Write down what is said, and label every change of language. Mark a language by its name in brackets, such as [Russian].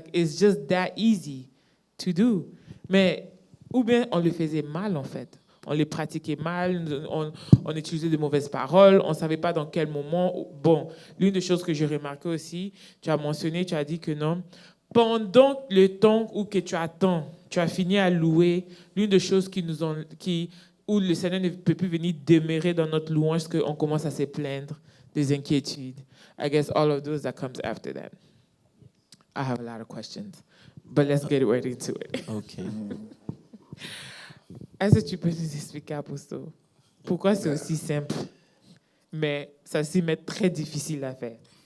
[English] Like it's just that easy to do. [French] Mais ou bien on le faisait mal en fait. On les pratiquait mal, on utilisait de mauvaises paroles, on ne savait pas dans quel moment. Bon, l'une des choses que j'ai remarqué aussi, tu as dit que non. Pendant le temps où que tu attends, tu as fini à louer, l'une des choses où le Seigneur ne peut plus venir demeurer dans notre louange, c'est qu'on commence à se plaindre des inquiétudes. [English] I guess all of those that comes after that. I have a lot of questions, but let's get right into it. Okay. [French] Est-ce que tu peux nous expliquer, Apostle, pourquoi c'est aussi simple, mais ça s'y met très difficile à faire?